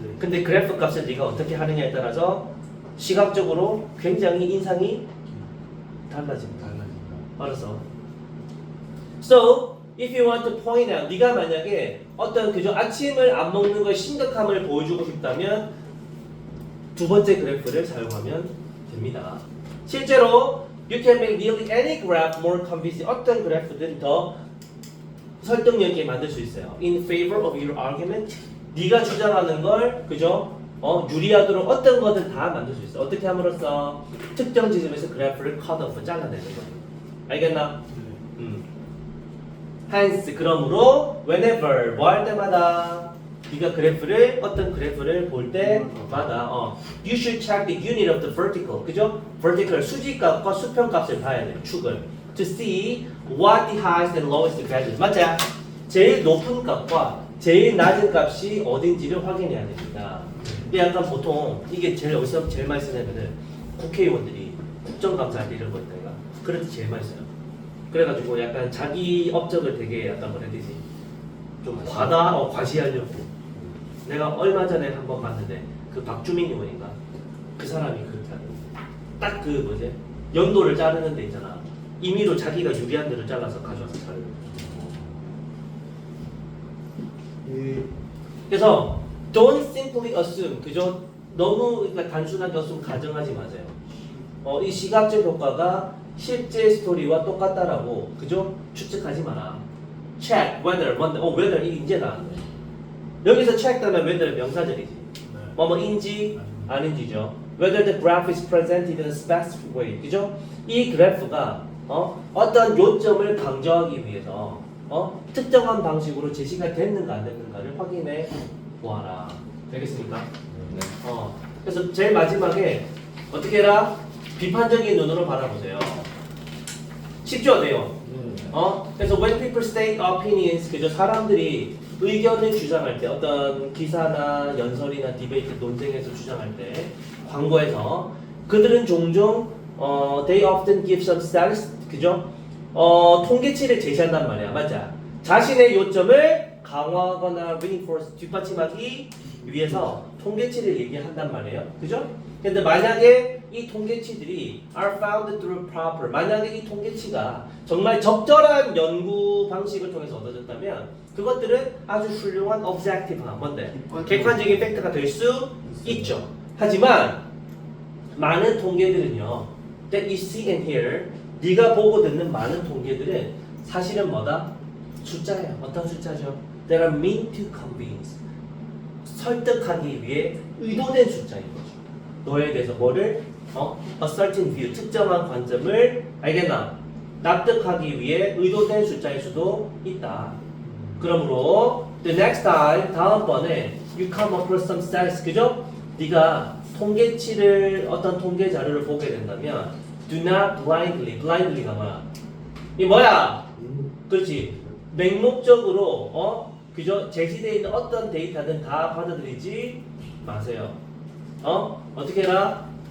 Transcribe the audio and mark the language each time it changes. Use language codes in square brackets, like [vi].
[ko] 근데 그래프 값을 네가 어떻게 하느냐에 따라서 시각적으로 굉장히 인상이 달라집니다. 알았어? [en] So, if you want to point out, [ko] 네가 만약에 어떤 그저 아침을 안 먹는 거의 심각함을 보여주고 싶다면 두 번째 그래프를 사용하면 됩니다. 실제로 [en] you can make nearly any graph more convincing. [ko] 어떤 그래프든 더 설득력 있게 만들 수 있어요. [en] In favor of your argument. [ko] 네가 주장하는 걸 그죠? 유리하도록 어떤 거든 다 만들 수 있어. 어떻게 함으로써 특정 지점에서 그래프를 cut off 잘라내는 거예요. 알겠나? Hence 그러므로 whenever 뭐 할 때마다 네가 그래프를 어떤 그래프를 볼 때마다 [en] you should check the unit of the vertical. [ko] 그죠? vertical 수직값과 수평값을 봐야 돼. 축을 [en] to see what the highest and lowest values. [ko] 맞지? 제일 높은 값과 제일 낮은 값이 어딘지를 확인해야 됩니다. 이게 약간 보통 이게 제일 어디서 제일 많이 쓰냐면은 국회의원들이 국정감사 할 때 이런 거 있다가 그럴 때 제일 많이 써요. 그래가지고 약간 자기 업적을 되게 약간 뭐라 해야 되지? 좀 과시하려고. 내가 얼마 전에 한번 봤는데 그 박주민 의원인가? 그 사람이 그렇게 하는 딱 그 뭐지? 연도를 자르는 데 있잖아. 임의로 자기가 유리한 데를 잘라서 가져와서 자르는 거. 그래서 [en] don't simply assume. [ko] 그죠? 너무 그러니까 단순하게 assume 가정하지 마세요. 이 시각적 효과가 실제 스토리와 똑같다라고 그죠? 추측하지 마라. check whether whether 이게 이제 나왔네. 여기서 check 다음에 whether 명사절이지. 뭐뭐인지 아닌지죠. [en] whether the graph is presented in a specific way. [ko] 그죠? 이 그래프가 어떤 요점을 강조하기 위해서 특정한 방식으로 제시가 됐는가 안 됐는가를 확인해 보아라. 되겠습니까? 네. 그래서 제일 마지막에 어떻게 해라? 비판적인 눈으로 바라보세요. 쉽죠, 내용? 그래서 [en] when people state opinions, [ko] 그죠? 사람들이 의견을 주장할 때 어떤 기사나 연설이나 디베이트 논쟁에서 주장할 때 광고에서 그들은 종종 [en] they often give some stats, [ko] 그죠? 통계치를 제시한단 말이야, 맞아? 자신의 요점을 강화하거나 reinforce 뒷받침하기 위해서 통계치를 얘기한단 말이에요, 그죠? 근데 만약에 이 통계치들이 [en] are found through proper, [ko] 만약에 이 통계치가 정말 적절한 연구 방식을 통해서 얻어졌다면 그것들은 아주 훌륭한 objective한 뭔데? 객관적인 팩트가 될 수 있죠. 하지만 많은 통계들은요, [en] that you see and hear, [ko] 네가 보고 듣는 많은 통계들은 사실은 뭐다? 숫자예요. 어떤 숫자죠? [en] That are meant to convince. [ko] 설득하기 위해 의도된 숫자인 거죠. 너에 대해서 뭐를? A certain view, 특정한 관점을 알겠나? 납득하기 위해 의도된 숫자일 수도 있다. 그러므로 [en] the next time, [ko] 다음번에 [en] you come across some stats, [ko] 그죠? 네가 통계치를 어떤 통계 자료를 보게 된다면 [en] do not blindly [ko] 가 뭐야? 이 뭐야? 그렇지. 맹목적으로 그죠? 제시되어 있는 어떤 데이터든 다 받아들이지 마세요. 어떻게 해라?